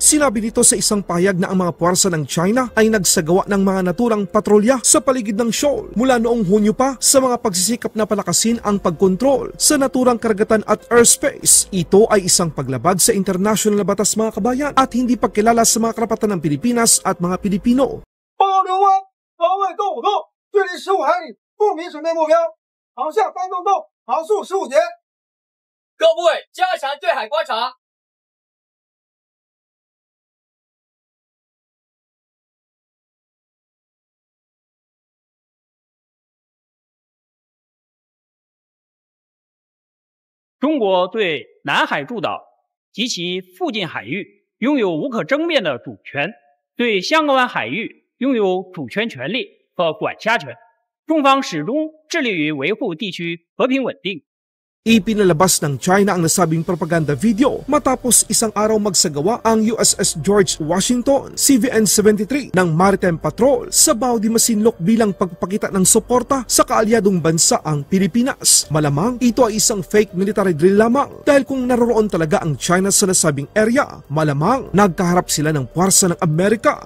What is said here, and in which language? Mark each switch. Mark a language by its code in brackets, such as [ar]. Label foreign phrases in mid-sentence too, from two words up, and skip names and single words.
[tl] Sinabi nito sa isang pahayag na ang mga puwersa ng China ay nagsagawa ng mga naturang patrolya sa paligid ng shoal mula noong Hunyo pa sa mga pagsisikap na palakasin ang pagkontrol sa naturang karagatan at airspace. Ito ay isang paglabag sa international na batas mga kabayan at hindi pagkilala sa mga karapatan ng Pilipinas at mga Pilipino. [zh] 防卫动武动，距离15海里，不明水面目标，航向方洞洞，航速15节。各部位加强对海观察。中国对南海诸岛及其附近海域拥有无可争辩的主权，对相关海域拥有主权权利和管辖权，中方始终致力于维护地区和平稳定。 [tl] Ipinalabas ng China ang nasabing propaganda video matapos isang araw magsagawa ang USS George Washington CVN-73 ng [en] maritime patrol [tl] sa Baho de Masinloc bilang pagpapakita ng suporta sa kaalyadong bansa ang Pilipinas. Malamang ito ay isang [en] fake military drill [tl] lamang dahil kung naroroon talaga ang China sa nasabing area, malamang nagkaharap sila ng puwersa ng Amerika.